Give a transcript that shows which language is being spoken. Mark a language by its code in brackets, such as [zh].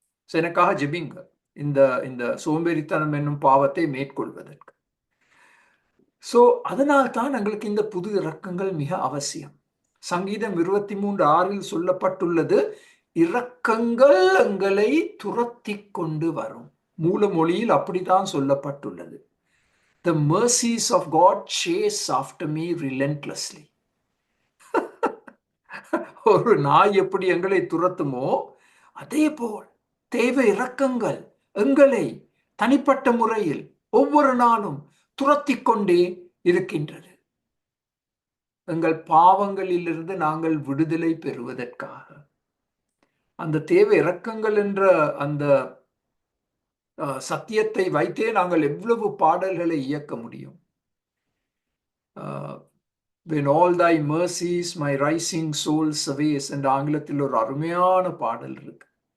[ta] எனக்காக ஜெபிங்க இந்த சோம்பேறித்தனம் என்னும் பாவத்தை மேற்கொள்வதற்கு. சோ அதனால்தான் எங்களுக்கு இந்த புது இரக்கங்கள் மிக அவசியம். சங்கீதம் 23:6 சொல்லப்பட்டுள்ளது, இரக்கங்கள் எங்களை துரத்தி கொண்டு வரும். மூல மொழியில் அப்படித்தான் சொல்லப்பட்டுள்ளது. [en] The mercies of God chase after me relentlessly. [ta] ஒரு நாய் எப்படி எங்களை துரத்துமோ அதே போல் தேவ இரக்கங்கள் எங்களை தனிப்பட்ட முறையில் ஒவ்வொரு நாளும் துரத்தி கொண்டே இருக்கின்றது. எங்கள் பாவங்களிலிருந்து நாங்கள் விடுதலை பெறுவதற்காக அந்த தேவ இரக்கங்கள் என்ற அந்த சத்தியத்தை வைத்தே நாங்கள் எவ்வளவு பாடல்களை இயக்க முடியும். [en] When all thy mercies my rising soul surveys [ta] என்ற ஆங்கிலத்தில் ஒரு அருமையான பாடல் இருக்கு.